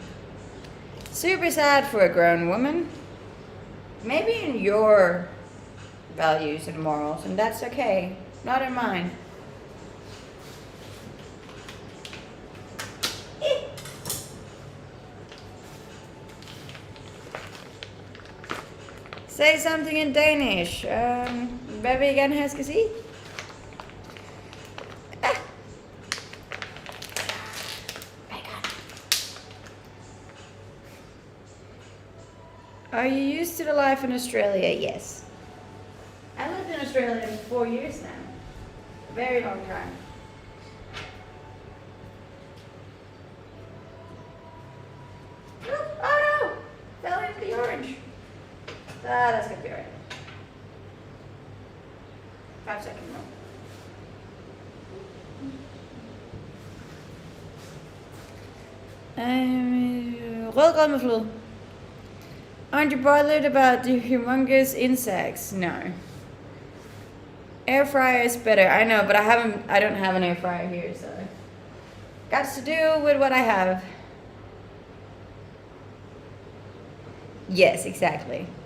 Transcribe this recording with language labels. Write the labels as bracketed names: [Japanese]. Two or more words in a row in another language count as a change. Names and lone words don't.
[English] Super sad for a grown woman. Maybe in your values and morals, and that's okay. Not in mine. Say something in Danish. [Danish] Hvad vil I gerne have, jeg skal sige? [English] Are you used to the life in Australia? Yes. I lived in Australia for 4 years now. A very long time. Oh no! Fell into the orange. That's gonna be alright. 5 seconds more. [Danish] Rødgrød med fløde. [English] Aren't you bothered about the humongous insects? No. Air fryer is better. I know, but I don't have an air fryer here, so got to do with what I have. Yes, exactly.